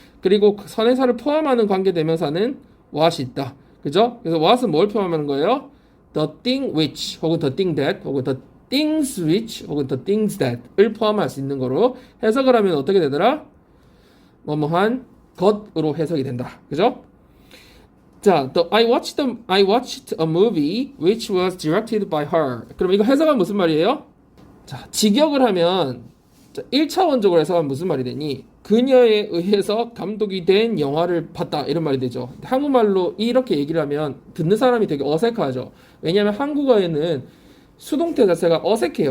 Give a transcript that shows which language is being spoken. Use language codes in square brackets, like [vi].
[ko] 그리고 선행사를 포함하는 관계대명사는 what이 있다. 그죠? 그래서 what은 뭘 포함하는 거예요? [en] the thing which 혹은 the thing that 혹은 the things which 혹은 the things that [ko] 을 포함할 수 있는 거로 해석을 하면 어떻게 되더라? 뭐뭐한 것으로 해석이 된다. 그죠? [en] 자, I watched a movie which was directed by her. [ko] 그럼 이거 해석은 무슨 말이에요? 자, 직역을 하면 1차원적으로 해석하면 무슨 말이 되니? 그녀에 의해서 감독이 된 영화를 봤다 이런 말이 되죠. 한국말로 이렇게 얘기를 하면 듣는 사람이 되게 어색하죠. 왜냐하면 한국어에는 수동태 자체가 어색해요.